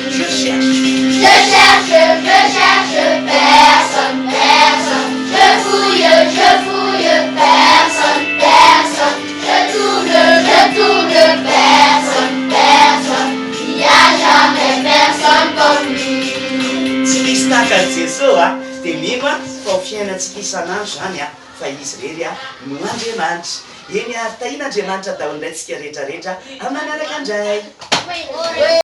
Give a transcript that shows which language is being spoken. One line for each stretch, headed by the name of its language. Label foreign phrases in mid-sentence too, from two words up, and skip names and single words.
French: Je cherche personne, personne. Je fouille, personne, personne. Je tourne, personne, personne. Il n'y a jamais personne comme lui.
Malagasy: Tsy misy tahaka Jesosy dia mino fa fiainantsika isan'andro zany fa izy rery no Andriamanitra. Eny tahina Andriamanitra daholo indray tsika rehetrarehetra amin'anaraka indray.